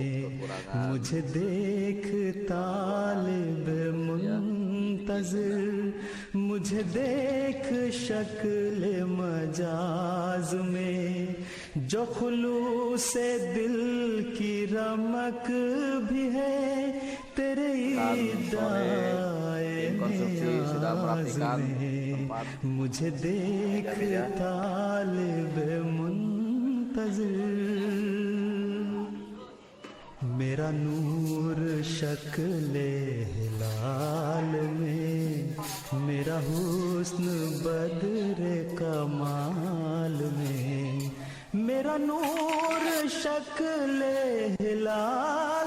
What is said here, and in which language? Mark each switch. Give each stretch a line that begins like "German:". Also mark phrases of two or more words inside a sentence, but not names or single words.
Urdu: مجھے دیکھ طالب منتظر، مجھے دیکھ شکل مجاز میں، جو خلوص دل کی رمق بھی ہے تیرے
Indonesian: Tim konstruksi sudah merapikan tempat
Urdu: مجھے دیکھ طالب منتظر میرا نور شکل ہلال میں میرا حسن بدر کمال میں میرا نور شکل ہلال